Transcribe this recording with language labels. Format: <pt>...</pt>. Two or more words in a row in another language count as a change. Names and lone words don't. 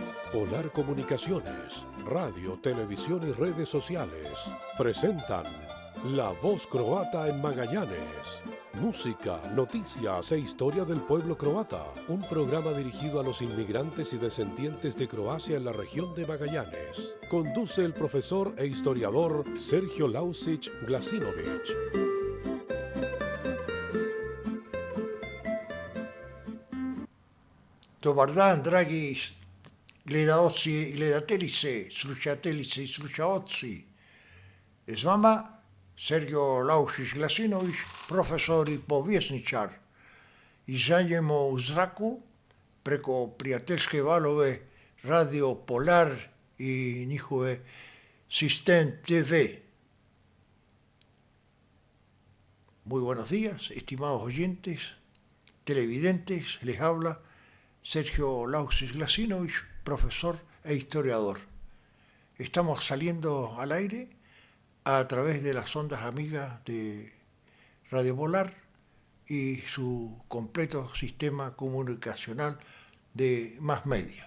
<es>Polar Comunicaciones, radio, televisión y redes sociales presentan La Voz Croata en Magallanes. Música, noticias e historia del pueblo croata. Un programa dirigido a los inmigrantes y descendientes de Croacia en la región de Magallanes. Conduce el profesor e historiador Sergio Lausic Glasinovic.</es> <hr>Dobar dan, dragi gledaoci i gledateljice, slušateljice i slušaoci. S vama Sergio Lausic Glasinovic, profesor i povjesničar. Izađemo u zraku preko prijateljske valove Radio Polar i njihove Sistem TV.</hr> <es>Muy buenos días, estimados oyentes, televidentes, les habla Sergio Lausic Glasinovic, profesor e historiador. Estamos saliendo al aire a través de las ondas amigas de Radio Polar y su completo sistema comunicacional de más media.</es>